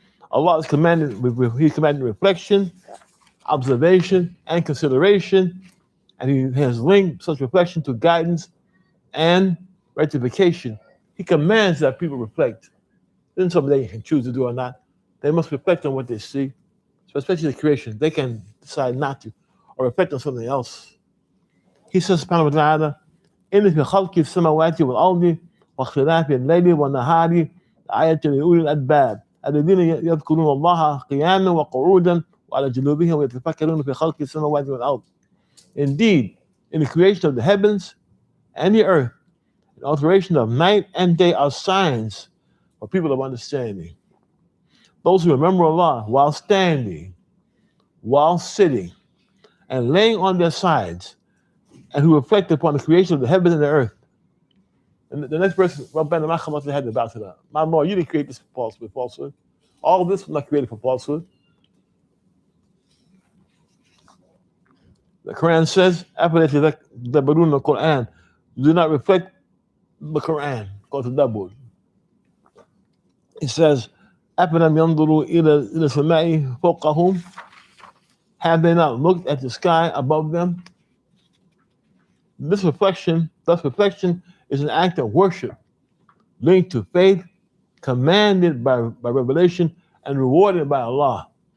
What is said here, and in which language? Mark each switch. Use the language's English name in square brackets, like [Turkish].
[English] Allah is commanded, He commanded reflection, observation, and consideration, and He has linked such reflection to guidance and rectification. He commands that people reflect. This isn't something they can choose to do or not. They must reflect on what they see, so especially the creation. They can decide not to, or reflect on something else. He says, [Arabic] subhanahu wa ta'ala, إِنَّ فِي خَلْقِ السَّمَاوَاتِ وَالْأَرْضِ وَاخْتِلَافِ اللَّيْلِ وَالنَّهَارِ لَآيَةٍ لِأُولِي الْأَلْبَابِ الَّذِينَ يَذْكُرُونَ اللَّهَ قِيَامًا وَقُعُودًا وَعَلَى جُنُوبِهِمْ وَيَتَفَكَّرُونَ فِي خَلْقِ السَّمَاوَاتِ وَالْأَرْضِ. [English] Indeed, in the creation of the heavens and the earth, the alteration of night and day are signs for people of understanding. Those who remember Allah while standing, while sitting, and laying on their sides, and who reflect upon the creation of the heavens and the earth. And the next verse, [Arabic] Rabbana ma khalaqta hadha batila. [English] My Lord, you didn't create this for falsehood. All of this was not created for falsehood. The Quran says, the Quran, do not reflect the Quran. Go to Dabur. It says, [Arabic] أَفَلَمْ يَنْظُرُوا إِلَى السَّمَاءِ فَوْقَهُمْ. [English] Have they not looked at the sky above them? Thus reflection is an act of worship linked to faith, commanded by revelation, and rewarded by Allah.